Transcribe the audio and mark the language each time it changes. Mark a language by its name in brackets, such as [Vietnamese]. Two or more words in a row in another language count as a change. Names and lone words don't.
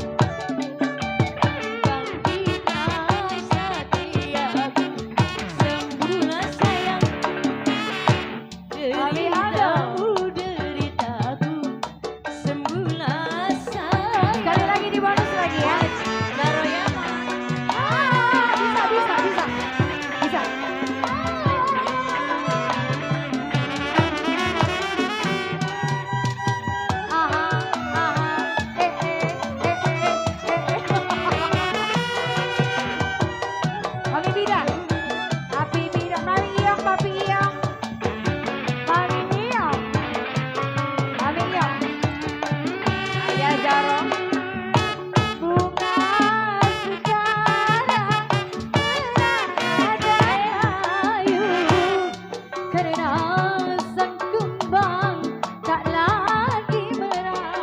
[Indonesian] bangkitlah satriaku, sembuhlah sayang. Deritamu deritaku, sembuhlah sayang. Sekali lagi di bonus lagi ya. Garoyama. Bisa, bisa, bisa. Bisa. Aha, aha. Mami Bida. Papi Bida. Mami Iyong, Papi Iyong. Mami Iyong. Mami Iyong. Ayah Jaro. Bunga sekarang merayu karena sang kembang tak lagi merah.